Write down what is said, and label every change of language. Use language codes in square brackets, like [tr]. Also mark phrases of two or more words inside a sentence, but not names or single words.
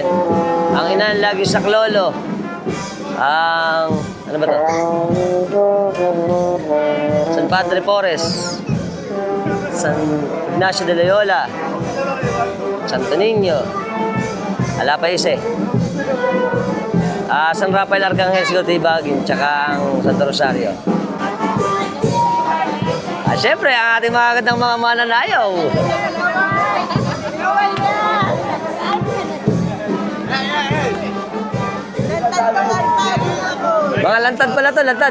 [tl] Ang inan lagi sa Klolo. Ang... Ano ba ito? San Padre Porres. San Ignacio de Loyola. Santo Niño. Alapaise. San Rafael Arcangel Sigo Tibagin. Tsaka ang Santo Rosario. Siyempre, ang ating mga gandang mga mananayaw. Mga lantad pala to, lantad.